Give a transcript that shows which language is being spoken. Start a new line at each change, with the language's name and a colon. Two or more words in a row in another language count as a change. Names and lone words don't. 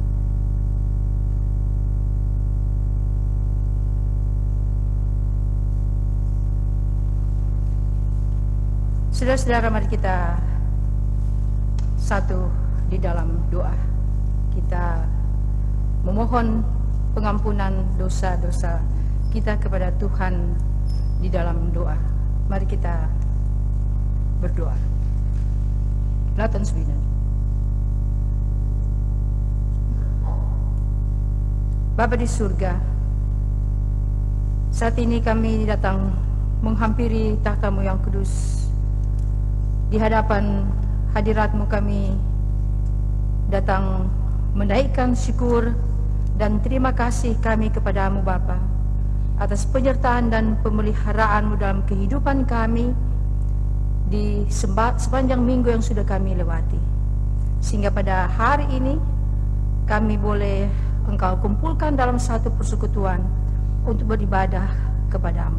Indonesian: Saudara-saudara, mari kita satu di dalam doa. Kita memohon pengampunan dosa-dosa kita kepada Tuhan di dalam doa. Mari kita berdoa.
Dutch: Laat ons bidden.
Indonesian: Bapa di surga, saat ini kami datang menghampiri tahta-Mu yang kudus. Di hadapan hadirat-Mu kami datang menaikkan syukur dan terima kasih kami kepadamu Bapa atas penyertaan dan pemeliharaan-Mu dalam kehidupan kami di sepanjang minggu yang sudah kami lewati, sehingga pada hari ini kami boleh Engkau kumpulkan dalam satu persekutuan untuk beribadah kepadamu.